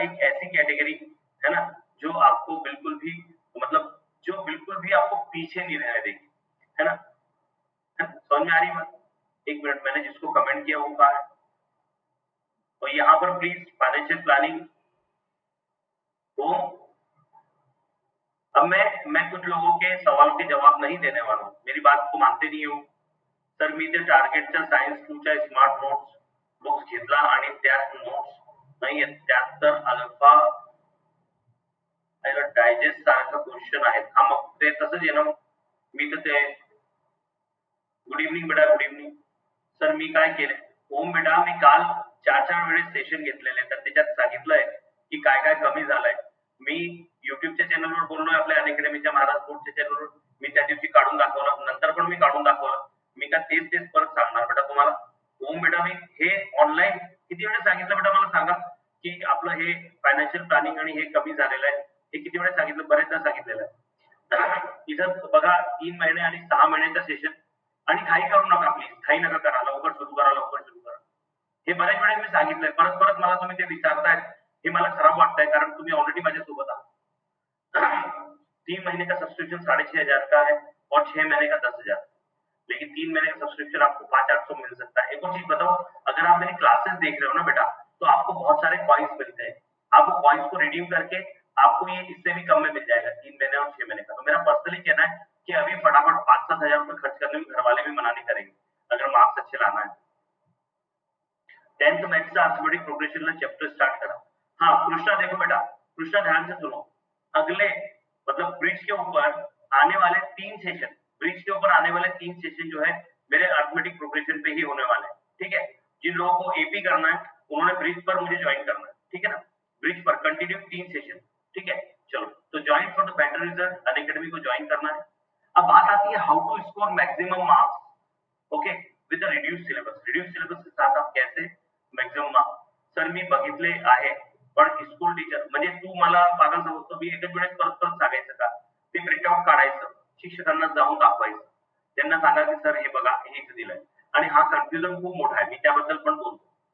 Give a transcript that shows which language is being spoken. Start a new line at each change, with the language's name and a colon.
Hindi: एक ऐसी कैटेगरी, है ना, जो आपको बिल्कुल भी मतलब, जो बिल्कुल भी आपको पीछे नहीं रहने देगी, है ना। समझ में आ रही बात? एक मिनट, मैंने जिसको कमेंट किया वो कहा है, और यहाँ पर प्लीज फाइनेंशियल प्लानिंग को, अब मैं कुछ लोगों के सवालों के जवाब नहीं देने वाला हूँ, मेरी बात को मानते नहीं हो।
Marathi: सर मी ते टार्गेटच्या सायन्स 2च्या स्मार्ट नोट्स बुक्स घेतला आणि त्यात नोट्स नाही, त्यात तर अल्फा डायजेस्ट सारखं क्वेश्चन आहेत। हा मग ते तसंच आहे ना, मी तर ते, गुड इव्हनिंग बेटा, गुड इव्हनिंग। सर मी काय केले, ओम बेटा मी काल 4 वेळेस सेशन घेतलेले, तर त्याच्यात सांगितलंय की काय काय कमी झालंय। मी युट्यूबच्या चॅनलवर बोललोय, आपल्या अनअकॅडमीच्या महाराज स्पोर्ट्सच्या चॅनलवर मी त्या दिवशी काढून दाखवलं, नंतर पण मी काढून दाखवलं। मी का तेच तेच परत सांगणार बेटा तुम्हाला? ओम बेटा मी हे ऑनलाईन किती वेळेस सांगितलं बेटा मला सांगा, की आपलं हे फायनान्शियल प्लॅनिंग आणि हे कमी झालेलं आहे, हे किती वेळेस सांगितलं? बरेचदा सांगितलेलं आहे। इथं बघा, 3 महिने आणि 6 महिन्याचं सेशन, आणि घाई करू नका प्लीज, घाई नका करा, लवकर सुरू करा, लवकर सुरू करा। हे बऱ्याच वेळेस मी सांगितलंय, परत परत मला तुम्ही ते विचारताय, हे मला खराब वाटतंय, कारण तुम्ही ऑलरेडी माझ्यासोबत आहात।
Hindi: 3 महीने का सब्सक्रिप्शन 6,500 का है, और 6 महीने का 10,000। लेकिन 3 महीने का सब्सक्रिप्शन आपको 5,800 मिल सकता है। एक और चीज बताओ, अगर आप मेरी क्लासेस देख रहे हो ना बेटा, तो आपको बहुत सारे कॉइन्स मिलते हैं, आपको कॉइन्स को रिडीम करके आपको ये इससे भी कम में मिल जाएगा, 3 महीने और 6 महीने का। तो मेरा पर्सनली कहना है कि अभी फटाफट 5-7 हजार रुपए खर्च करने में घर वाले भी मना नहीं करेंगे। अगर मार्क्स अच्छे लाना है।
Marathi: 10th मैथ्सचा अर्थमेटिक प्रोग्रेशनला चैप्टर स्टार्ट करा।
Hindi: हाँ कृष्णा देखो बेटा, कृष्णा ध्यान से सुनो, अगले मतलब ब्रिज के ऊपर आने वाले 3 सेशन, ब्रिज के ऊपर आने वाले 3 सेशन जो है मेरे अर्थमेटिक प्रोग्रेशन पे ही होने वाले हैं, ठीक है। जिन लोगों को एपी करना है उन्होंने ब्रिज पर मुझे ज्वाइन करना है, ठीक है ना, ब्रिज पर कंटिन्यू 3 सेशन, ठीक है। चलो तो join for the better result Unacademy को ज्वाइन करना है। अब बात आती है
English: How to score maximum marks, okay, with the reduce syllabus.
Hindi: Reduce syllabus के साथ आप कैसे मॅक्झिमम मार्क्स,
Marathi: सर मी बघितले आहे पण स्कूल टीचर म्हणजे तू मला पागल समजतो, मी एकच वेळेस परत परत सांगायचं का, ते प्रिंटआउट काढायचं, शिक्षकांना जाऊन दाखवायचं, त्यांना सांगा की सर हे बघा हे इथे दिलंय, आणि हा कन्फ्युजन खूप मोठा आहे, मी त्याबद्दल पण बोलतो,